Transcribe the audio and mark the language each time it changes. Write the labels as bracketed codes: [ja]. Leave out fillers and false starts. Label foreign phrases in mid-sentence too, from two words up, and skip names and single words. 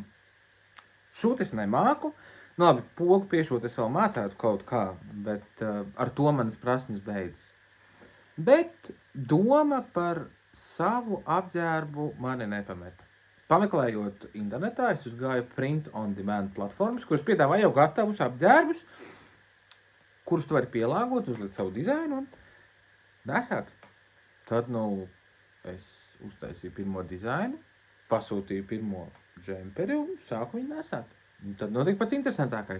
[lv] Šūt es nemāku, nu labi, pogu piešūt es vēl mācētu kaut kā, bet ar to manas prasmes beidzas. Bet doma par savu apģērbu mani nepameta. Pameklējot internetā, es uzgāju [en] print on demand [lv] platformas, kuras piedāvā jau gatavus apģērbus, kurus tu vari pielāgot, uzlikt savu dizainu un nesāt. Tad, es uztaisīju pirmo dizainu, pasūtīju pirmo džemperi un sāku viņu nesāt. Un tad notiek pats interesantākais.